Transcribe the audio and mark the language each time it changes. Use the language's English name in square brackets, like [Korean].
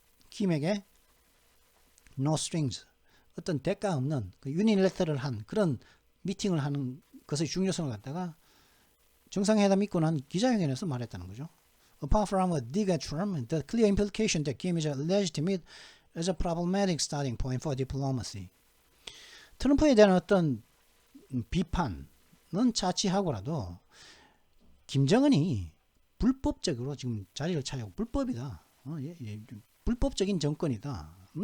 [Korean] 김에게 no strings 어떤 대가 없는 그 유니래터럴한 그런 미팅을 하는 것의 중요성을 갖다가 정상회담이 있고 난 기자회견에서 말했다는 거죠. [English] Apart from a dig term, the clear implication that Kim is legitimate is a problematic starting point for diplomacy. [Korean] 트럼프에 대한 어떤 비판은 차치하고라도 김정은이 불법적으로 지금 자리를 차지하고 불법이다. 불법적인 정권이다.